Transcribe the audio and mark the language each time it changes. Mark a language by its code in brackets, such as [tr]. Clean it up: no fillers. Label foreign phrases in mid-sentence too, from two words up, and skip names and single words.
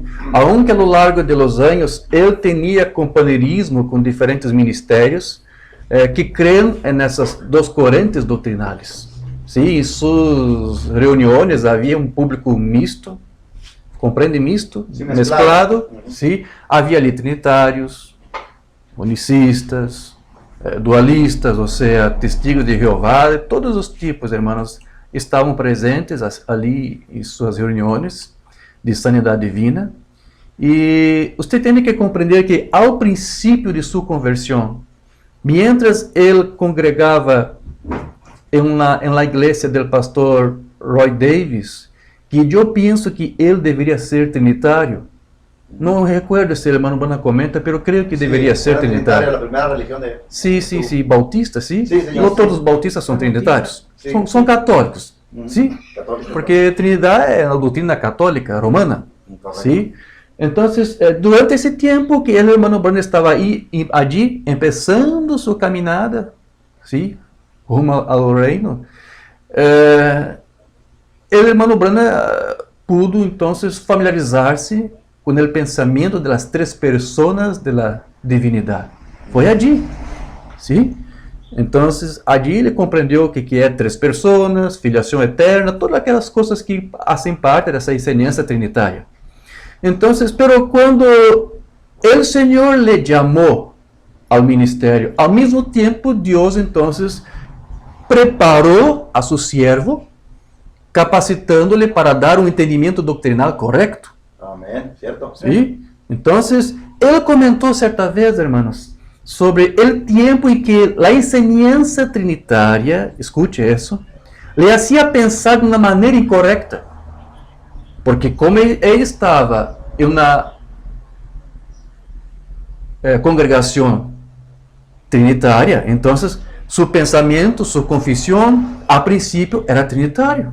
[es] Aunque a lo largo de los años él tenía compañerismo con diferentes ministerios que creen en esas dos corrientes doctrinales. ¿Sí? En sus reuniones había un público mixto, comprende, mixto, sí, mezclado. ¿Sí? [pt] Havia ali trinitários, unicistas, dualistas, ou seja, [es] testigos de Jeová, [pt] de todos os tipos, hermanos, estavam presentes ali em suas reuniões de sanidade divina. E você tem que compreender que ao princípio de sua conversão, mientras ele congregava em la igreja do pastor Roy Davis, que eu penso que ele deveria ser trinitário. Não recuerdo se o hermano Brana comenta, pero creio que deveria ser trinitário. [es] La primera religión de... Sí, bautista, sí. Sí, señor, No sí. [pt] todos os bautistas são trinitários. [es] Sí. [pt] São católicos, sí. Católico. Porque Trinidad é a doutrina católica romana, [es] Correcto. [pt] sí. Entonces, durante esse tempo que o hermano Brana estava [es] allí, empezando [pt] sua caminhada, sí, rumo ao reino, o hermano Brana [es] pudo entonces [pt] familiarizar-se com o pensamento das três pessoas da divinidade. Foi allí, ¿sí? Então, allí ele compreendeu o que é três pessoas, filiação eterna, todas aquelas coisas que fazem parte dessa enseñança trinitária. Então, pero quando o Senhor lhe chamou ao ministério, ao mesmo tempo Deus então preparou a seu servo, capacitando-lhe para dar um entendimento doctrinal correto. [es] Amén, cierto. ¿Sí? Entonces, él comentó cierta vez, hermanos, sobre el tiempo en que la enseñanza trinitaria, escuche eso, le hacía pensar de una manera incorrecta. Porque como él estaba en una congregación trinitaria, entonces su pensamiento, su confesión, a principio era trinitario.